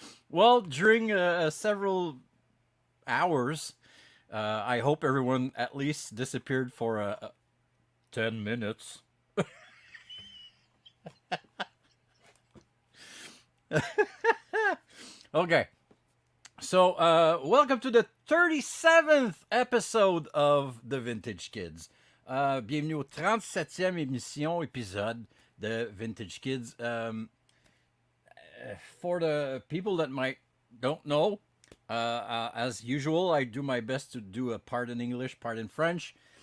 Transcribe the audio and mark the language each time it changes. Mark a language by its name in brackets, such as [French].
[English] Well, during several hours, I hope everyone at least disappeared for 10 minutes. Okay. So, welcome to the 37th episode of The Vintage Kids. [French] Bienvenue au 37e émission, épisode de Vintage Kids. [English] For the people that might don't know, as usual, I do my best to do a part in English, part in French.